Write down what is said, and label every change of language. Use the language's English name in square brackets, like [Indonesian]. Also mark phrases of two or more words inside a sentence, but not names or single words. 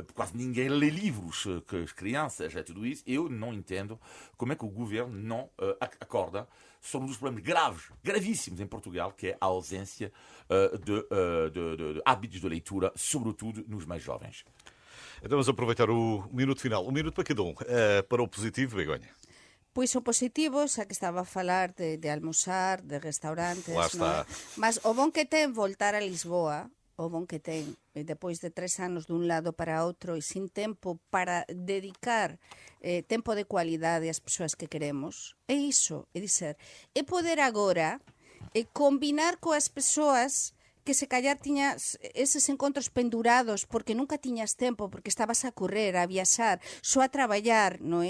[Portuguese] Quase ninguém lê livros, que as crianças, é tudo isso. Eu não entendo como é que o governo não acorda sobre um dos problemas gravíssimos em Portugal, que é a ausência de hábitos de leitura, sobretudo nos mais jovens. Então vamos aproveitar o minuto final. Um minuto para cada um. Para o positivo, Begonha. [Galician] Pois o positivo, xa que estaba a falar de almorzar, de restaurantes, [Portuguese] Lá está. [Galician] Mas o bon que ten voltar a Lisboa, o bon que ten, depois de 3 anos dun lado para outro e sin tempo para dedicar tempo de cualidade ás persoas que queremos, é iso, é dizer, é poder agora combinar coas persoas que se callar tiñas eses encontros pendurados porque nunca tiñas tempo, porque estabas a correr, a viaxar, só a traballar, non é?